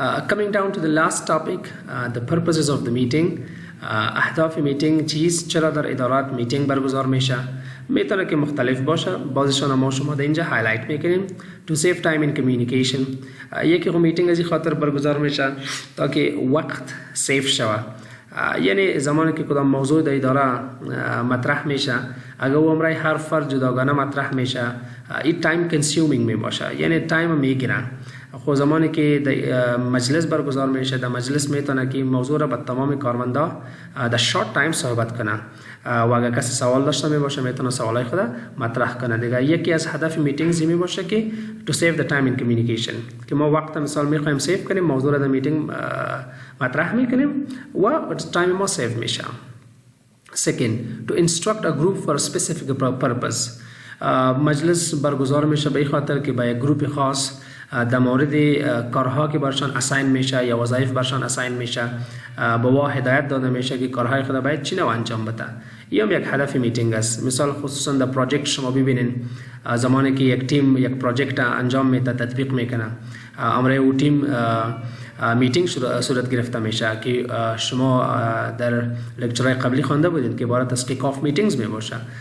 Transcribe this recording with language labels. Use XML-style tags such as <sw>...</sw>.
<en>Coming down to the last topic, the purposes of the meeting.</en> <fa>اهداف میتینگ چیست؟ چرا در ادارات میتینگ برگزار میشه؟ میتونه که مختلف باشه، بعضیشون ما شما در اینجا هایلایت میکنیم.</fa> <en>To save time in communication.</en> <fa>یکی میتینگ از این خاطر برگزار میشه تا که وقت سیف شود. یعنی زمانی که کدام موضوع در اداره مطرح میشه اگر او امرای هر فرد جداگانه مطرح میشه این تایم کنسیومینگ می باشه، یعنی تایم میگیره. خب زمانی که در مجلس برگزار میشه در مجلس میتونه که موضوع را به تمام کارمندا در شورت تایم صحبت کنه و اگر کسی سوال داشته می باشه میتونه سوالای خود مطرح کنه. دیگه یکی از هدف میتینگز می باشه که</fa> <en>to save the time in communication،</en> <fa>که ما وقت مثال میخوایم سیو کنیم، موضوع را در میتینگ مطرح میکنیم و تایم ما سیو میشه.</fa> <en>Second, to instruct a group for a specific purpose.</en> <fa>مجلس برگزار میشه به این خاطر که با یک گروپ خاص در مورد کارها که برشان اساین میشه یا وظایف برشان اساین میشه به وا هدایت داده میشه که کارهای خود باید چی نوع انجام بده. این هم یک هدف میتینگ است. مثال خصوصا در پروژکت شما ببینین زمانی که یک تیم یک پروژکت انجام میده تطبیق میکنه امره او تیم میتینگ صورت گرفته میشه که شما در لکچرهای قبلی خوانده بودید که عبارت از کیک آف میتینگز می باشه.</fa>